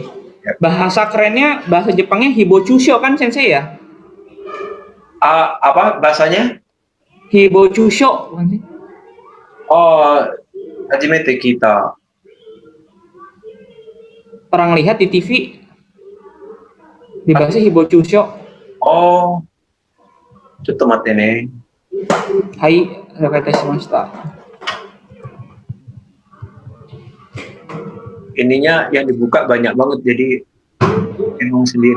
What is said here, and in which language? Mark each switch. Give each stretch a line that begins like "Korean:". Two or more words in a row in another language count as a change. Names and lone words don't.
Indonesian: Bahasa kerennya, bahasa Jepangnya hibochusho kan sensei ya? Apa bahasanya? Hibochusho.
Japanese: Oh, 初めて来た. Orang lihat di TV dibahasnya hibochusho. Oh, ちょっと待ってね。はい、了解いたしました。
Indonesian: Ininya yang dibuka banyak banget jadi bingung sendiri.